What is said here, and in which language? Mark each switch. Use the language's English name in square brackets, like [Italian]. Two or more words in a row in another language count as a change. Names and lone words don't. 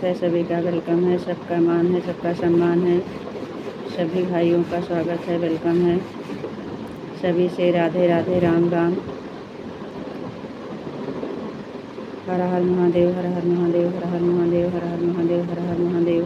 [Hindi] है, सभी का वेलकम है, सबका मान है, सबका सम्मान है, सभी भाइयों का स्वागत है, वेलकम है। सभी से राधे राधे, राम राम। हर हर महादेव, हर हर महादेव, हर हर महादेव, हर हर महादेव, हर हर महादेव।